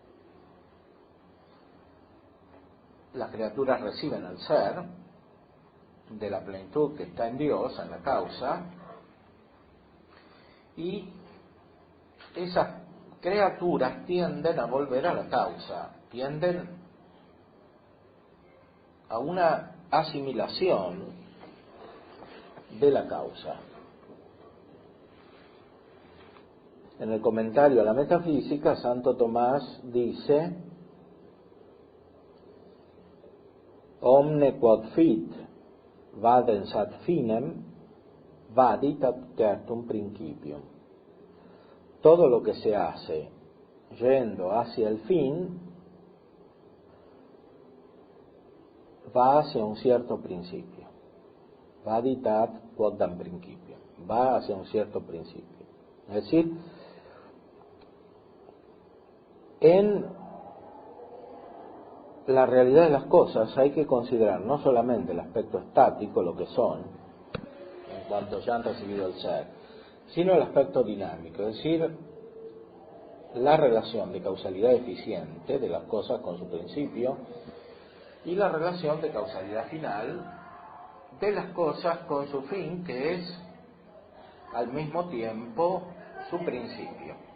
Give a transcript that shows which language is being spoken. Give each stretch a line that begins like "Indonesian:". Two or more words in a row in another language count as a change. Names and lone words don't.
Spanish: Las criaturas reciben el ser de la plenitud que está en Dios, en la causa, y esas criaturas tienden a volver a la causa, tienden a una asimilación de la causa. En el comentario a la metafísica, Santo Tomás dice:
Latin: omne quod fit vadens ad finem vadit ad certum principium.
Spanish: Todo lo que se hace yendo hacia el fin va hacia un cierto principio.
Latin: Vadit ad quodam principium.
Spanish: Va hacia un cierto principio. Es decir, en la realidad de las cosas hay que considerar no solamente el aspecto estático, lo que son, en cuanto ya han recibido el ser, sino el aspecto dinámico, es decir, la relación de causalidad eficiente de las cosas con su principio y la relación de causalidad final de las cosas con su fin, que es al mismo tiempo su principio.